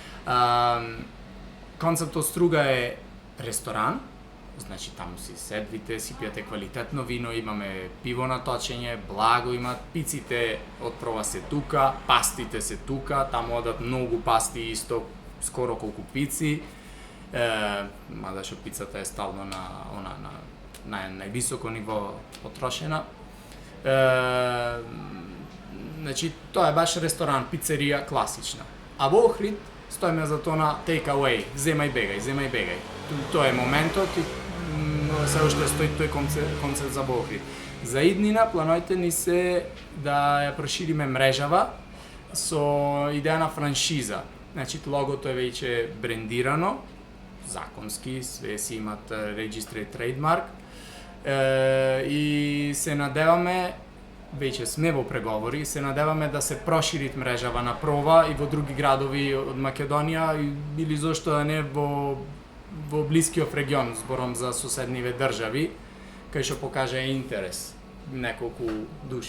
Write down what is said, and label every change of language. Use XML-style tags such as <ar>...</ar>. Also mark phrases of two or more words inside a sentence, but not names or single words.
<mk>Концептот Струга е ресторан, значи таму си седвите, си пијате квалитетно вино, имаме пиво на точење, благо имат, пиците од проба се тука, пастите се тука, таму одат многу пасти исто, скоро колку пици, мада што пицата е стално на највисоко ниво потрошена. Значи, тоа е баш ресторан, пицерија класична. А во Охрид стоиме за тоа на</mk> <en>take away,</en> <mk>земај бегај. Тоа е моментот и се уште стои тој концепт за Охрид. За иднина плановите ни се да ја прошириме мрежава со идеја на франшиза. Значи, логото е веќе брендирано, законски, све си имат</mk> <en>registered trademark</en> <mk>и се надеваме, веќе сме во преговори, се надеваме да се проширит мрежава на проба и во други градови од Македонија или зошто да не во блискиот регион, зборам за соседниве држави, кај што покаже интерес неколку души.</mk>